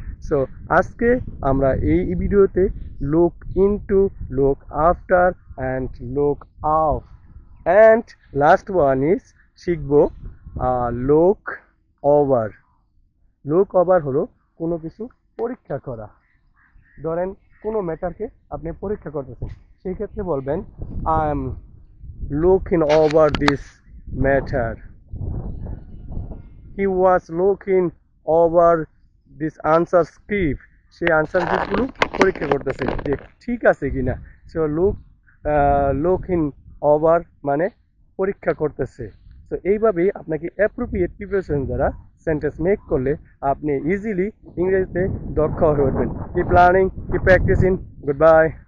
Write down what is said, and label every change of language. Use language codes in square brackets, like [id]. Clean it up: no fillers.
[bn] So আজকে আমরা এই ভিডিওতে look into, look after and look আফ অ্যান্ড লাস্ট ওয়ান ইজ শিখব লুক ওভার। লুক ওভার হলো কোনো কিছু পরীক্ষা করা। ধরেন কোনো ম্যাটারকে আপনি পরীক্ষা করতেছেন, সেই ক্ষেত্রে বলবেন, [en] I am looking over this matter. He was looking over this answer script. [bn] সেই আনসার স্ক্রিপ্টগুলো পরীক্ষা করতেছে যে ঠিক আছে কিনা। সো লুকিং ওভার মানে পরীক্ষা করতেছে। তো এইভাবেই আপনাকে অ্যাপ্রোপ্রিয়েট প্রিপারেশন দ্বারা সেন্টেন্স মেক করলে আপনি ইজিলি ইংরেজিতে দক্ষ হয়ে উঠবেন। [en] Keep learning, keep practising. Goodbye.